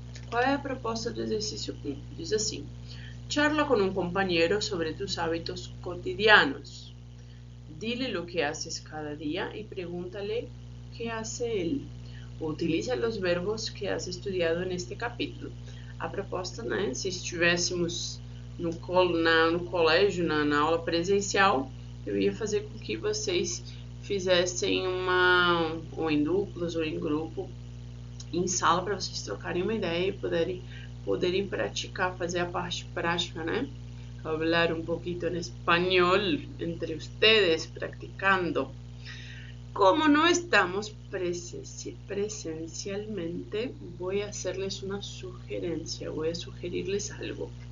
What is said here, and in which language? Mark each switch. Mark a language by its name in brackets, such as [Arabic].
[Portuguese] Qual é a proposta do exercício 1? Diz assim, [Spanish] charla con un compañero sobre tus hábitos cotidianos. Dile lo que haces cada día y pregúntale qué hace él. Utiliza los verbos que has estudiado en este capítulo. [Portuguese] A proposta, né, se estivéssemos no colégio, na aula presencial, eu ia fazer com que vocês fizessem ou em duplas ou em grupo, em sala, para vocês trocarem uma ideia e poderem praticar, fazer a parte prática, né? [Spanish] Hablar un poquito en español entre ustedes, practicando. Como no estamos presencialmente, voy a hacerles una sugerencia, voy a sugerirles algo.